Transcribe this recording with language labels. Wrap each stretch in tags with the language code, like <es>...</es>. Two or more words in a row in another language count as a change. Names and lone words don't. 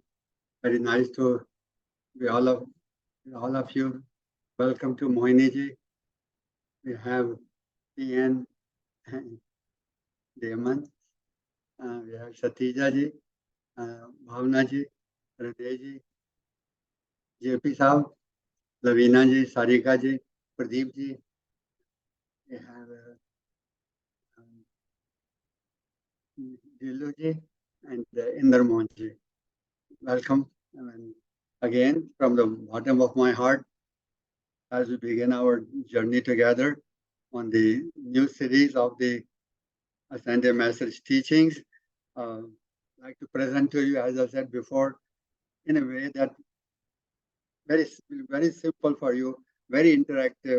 <en>Very nice to be all of you. Welcome to Mohini ji. We have Ian and Damon. We have Satija ji, Bhavna ji, Hriday ji, JP Saab, Lavina ji, Sarika ji, Pradeep ji. We have Diluji and Indermonji. Welcome. And again, from the bottom of my heart, as we begin our journey together on the new series of the Ascended Message teachings, I'd like to present to you, as I said before, in a way that very simple for you, very interactive.</en>